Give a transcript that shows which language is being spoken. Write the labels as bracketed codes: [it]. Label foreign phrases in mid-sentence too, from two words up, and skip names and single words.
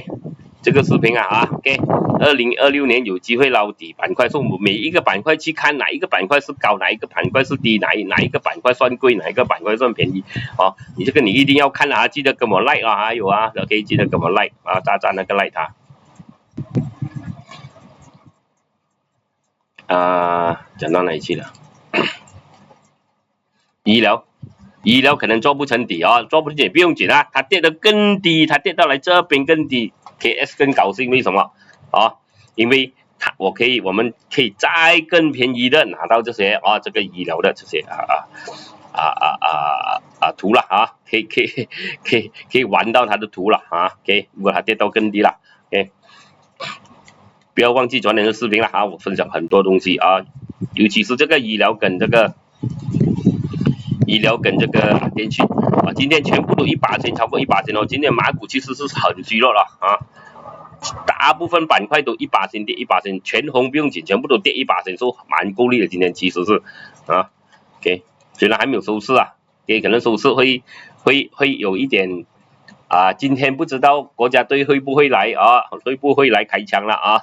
[zh] 這個視頻啊 ，OK，2026年有機會撈底板塊，所以我們每一個板塊去看哪一個板塊是高，哪一個板塊是低，哪一個板塊算貴，哪一個板塊算便宜，哦，你這個你一定要看啊，記得跟我 like 啊，還有啊 ，OK， 記得跟我 like 啊，大家那個 like 啊，講到哪裡去了？醫療可能做不成底啊，做不成底不用緊啊，它跌得更低，它跌到來這邊更低。KS 更高興，為什麼？啊，因為我們可以再更便宜的拿到這些啊，這個醫療的這些圖了啊，可以玩到它的圖了啊。OK， 如果它跌到更低了 ，OK， 不要忘記昨天的視頻了啊，我分享很多東西啊，尤其是這個醫療跟這個電訊啊，今天全部都1%，超過1%哦。今天馬股其實是很虛弱了啊，大部分板塊都1%跌1%，全紅不用緊，全部都跌1%，說蠻夠力的。今天其實是啊 ，OK， 雖然還沒有收市啊，也可能收市會有一點啊，今天不知道國家隊會不會來啊，會不會來開槍了啊？